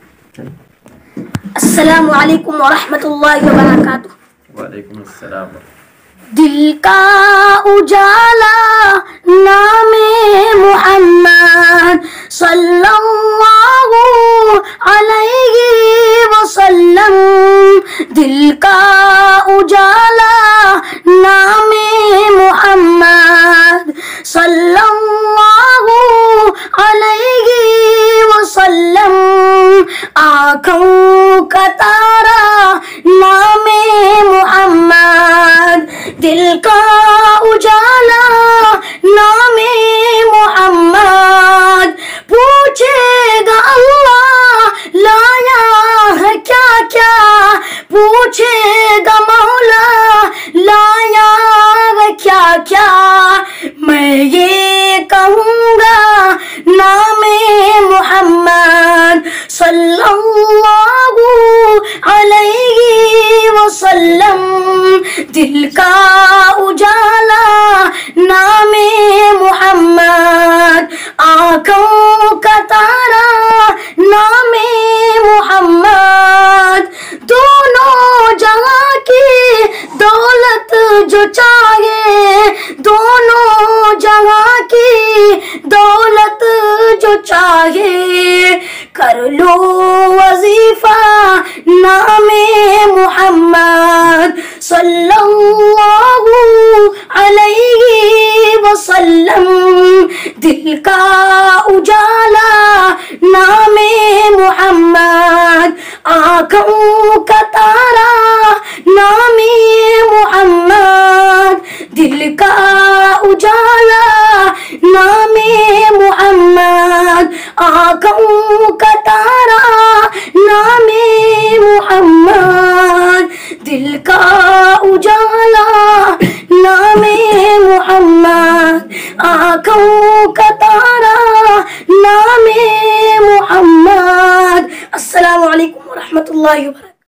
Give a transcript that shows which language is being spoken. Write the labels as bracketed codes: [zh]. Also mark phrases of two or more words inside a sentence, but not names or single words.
[ar] السلام عليكم ورحمة الله وبركاته. وعليكم السلام. [hi] दिल का उजाला नामे मुहम्मद [ar] صلى الله عليه وسلم. [hi] दिल का उजाला नामे मुहम्मद [ar] صلى الله عليه وسلم. [hi] आँखों का तारा नामे मुहम्मद। दिल का उजाला नामे मुहम्मद। पूछेगा अल्लाह लाया है क्या क्या, पूछेगा मौला लाया है क्या क्या। मैं ये कहूँगा नामे मुहम्मद [ar] صلى الله عليه وسلم. [hi] दिल का उजाला नामे मुहम्मद। आँखों का तारा नामे मुहम्मद। दोनों जहां की दौलत जो चाहे, दोनों जहां की दौलत जो चाहे, कर लो वजीफा नामे मुहम्मद [ar] صلى الله عليه وسلم. [hi] दिल का उजाला नामे मुहम्मद। आँखों का तारा नामे मुहम्मद। दिल का उजाला नामे मुहम्मद। आँखों का तारा नामे मुहम्मद। दिल का उजाला नामे मुहम्मद। आँखों का तारा नामे मुहम्मद। [ar] السلام عليكم ورحمة الله وبركاته.